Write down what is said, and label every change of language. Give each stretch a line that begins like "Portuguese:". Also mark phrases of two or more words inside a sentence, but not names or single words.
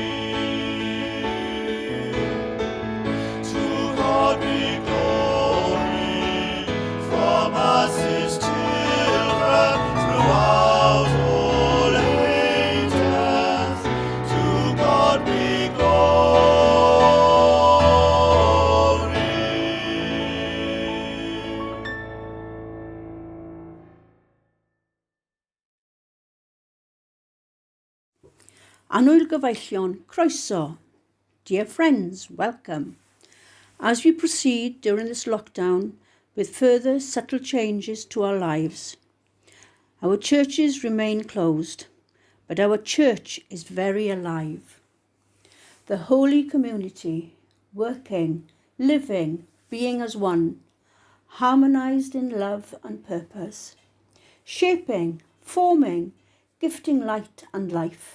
English: To God be glory from us his children throughout all ages. To God be glory.
Welsh: Annwyl gyfeillion, croeso.
English: Dear friends, welcome. As we proceed during this lockdown with further subtle changes to our lives, our churches remain closed, but our church is very alive. The holy community, working, living, being as one, harmonized in love and purpose, shaping, forming, gifting light and life.